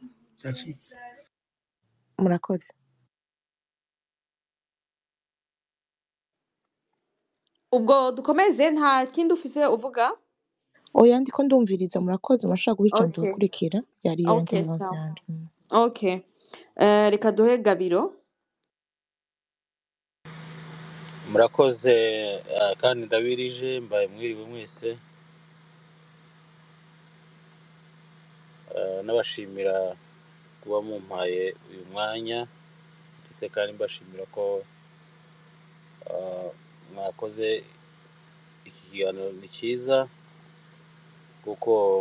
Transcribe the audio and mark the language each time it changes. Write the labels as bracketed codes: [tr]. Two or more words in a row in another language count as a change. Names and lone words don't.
[rn] murakoze. ubwo dukomeze nta kindi ufise uvuga Oya ndiko ndumviriza murakoze murashaka guha ijambo okay gukurikira yari iyo okay intervention sawa yanje. Mm. okay reka duhe Gabiro murakoze kandi ndabirije mbaye mwiriwe mwese n'abashimira kuba mumpaye uyu mwanya ndetse kandi mbashimira ko mwakoze iki kiganiro ni cyiza kuko